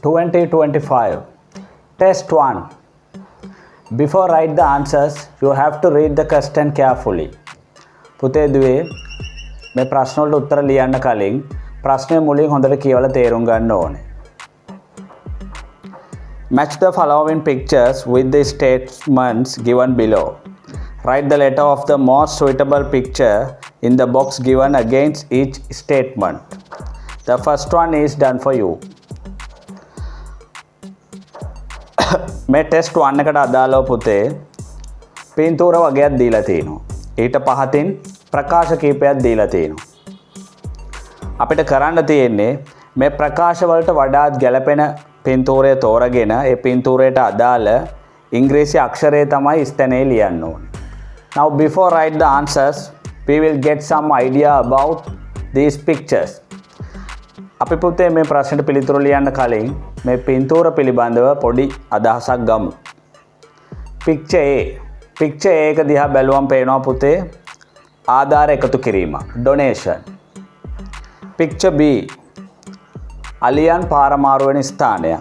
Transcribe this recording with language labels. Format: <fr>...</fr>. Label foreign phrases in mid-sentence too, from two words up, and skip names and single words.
<en>2025. Test 1. Before write the answers, you have to read the question carefully.</en> <si>පුතේ දුවේ මේ ප්‍රශ්න වලට උත්තර ලියන්න කලින් ප්‍රශ්නේ මුලින් හොඳට කියවලා තේරුම් ගන්න ඕනේ.</si> <en>Match the following pictures with the statements given below. Write the letter of the most suitable picture in the box given against each statement. The first one is done for you.</en> <si>මේ ටෙස්ට් 1 එකට අදාළව පුතේ පින්තූර වගේක් දීලා තිනවා. ඊට පහතින් ප්‍රකාශ කීපයක් දීලා තිනවා. අපිට කරන්න තියෙන්නේ මේ ප්‍රකාශ වලට වඩාත් ගැළපෙන පින්තූරය තෝරගෙන ඒ පින්තූරයට අදාළ ඉංග්‍රීසි අක්ෂරය තමයි ස්ථානයේ ලියන්න ඕනේ.</si> <en>Now before write the answers, we will get some idea about these pictures.</en> <si>අපි පුතේ මේ ප්‍රශ්නෙට පිළිතුරු ලියන්න කලින් මේ පින්තූර පිළිබඳව පොඩි අදහසක් ගමු.</si> <en>Picture A. Picture A</en> <si>එක දිහා බැලුවම පේනවා පුතේ ආධාර එකතු කිරීම, donation.</si> <en>Picture B.</en> <si>අලියන් පාරමාරු වෙන ස්ථානයක්.</si>